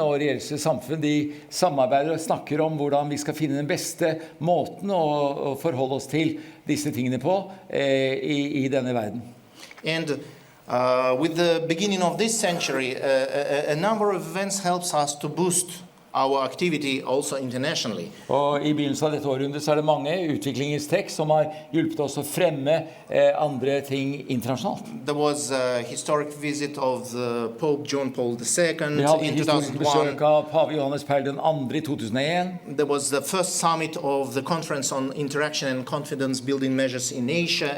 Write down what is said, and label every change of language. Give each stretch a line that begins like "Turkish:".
Norwegian: og religiøse samfunn de samarbeider og snakker om hvordan vi skal finne den beste måten å forholde oss til disse tingene på I denne verden.
English: And with the beginning of this century, a number of events helps us to boost our activity also internationally.
Norwegian: Og I begynnelsen av dette århundret så det mange utviklingstrekk som har hjulpet oss å fremme andre ting internasjonalt.
English: There was a historic visit of Pope John Paul II in 2001.
Norwegian: Besøk av Pave Johannes Paul II I 2001.
English: There was the first summit of the Conference on Interaction and Confidence Building Measures in Asia.